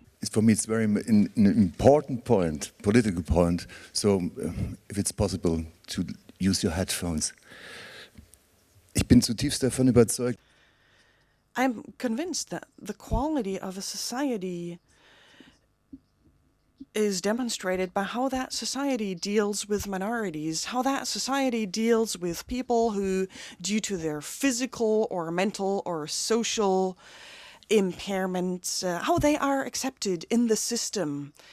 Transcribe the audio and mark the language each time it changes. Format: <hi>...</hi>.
<en>For me, it's very an important point, political point. So, if it's possible to use your headphones.</en> <de>Ich bin zutiefst davon überzeugt.</de> <en>I'm convinced that the quality of a society is demonstrated by how that society deals with minorities, how that society deals with people who, due to their physical or mental or social impairments, how they are accepted in the system.</en>